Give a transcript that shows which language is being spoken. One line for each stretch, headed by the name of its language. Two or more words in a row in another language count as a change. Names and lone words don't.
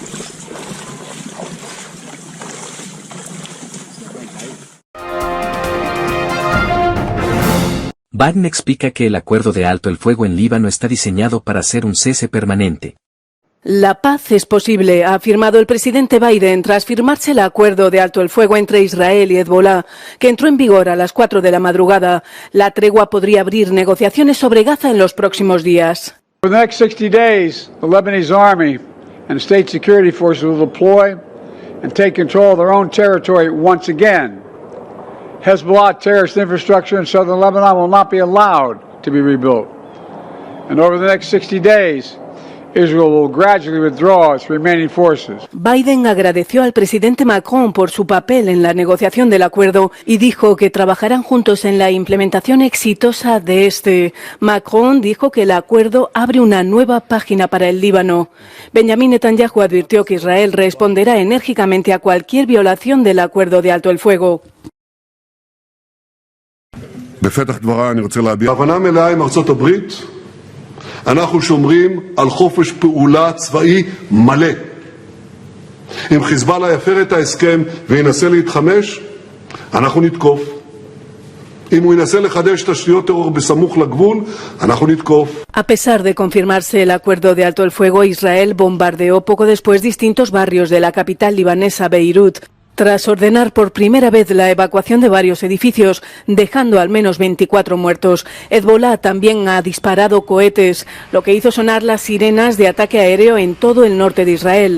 Spanish: Biden explica que el acuerdo de alto el fuego en Líbano está diseñado para ser un cese permanente. La paz es posible, ha afirmado el presidente Biden tras firmarse el acuerdo de alto el fuego entre Israel y Hezbolá, que entró en vigor a las 4 de la madrugada. La tregua podría abrir negociaciones sobre Gaza en los próximos días.
English: For the next 60 days, the Lebanese army and state security forces will deploy and take control of their own territory once again. Hezbollah terrorist infrastructure in southern Lebanon will not be allowed to be rebuilt. And over the next 60 days, Israel will gradually withdraw its remaining forces.
Spanish: Biden agradeció al presidente Macron por su papel en la negociación del acuerdo y dijo que trabajarán juntos en la implementación exitosa de este. Macron dijo que el acuerdo abre una nueva página para el Líbano. Benjamin Netanyahu advirtió que Israel responderá enérgicamente a cualquier violación del acuerdo de alto el fuego.
Hebrew: אנחנו שומרים על חופש פעולה צבאי מלא. אם חיזבאללה יפר את ההסכם וינסה להתחמש, אנחנו נתקוף. אם הוא ינסה לחדש תשתיות טרור בסמוך לגבול, אנחנו נתקוף.
Spanish: A pesar de confirmarse el acuerdo de alto el fuego, Israel bombardeó poco después distintos barrios de la capital libanesa, Beirut, tras ordenar por primera vez la evacuación de varios edificios, dejando al menos 24 muertos. Hezbollah también ha disparado cohetes, lo que hizo sonar las sirenas de ataque aéreo en todo el norte de Israel.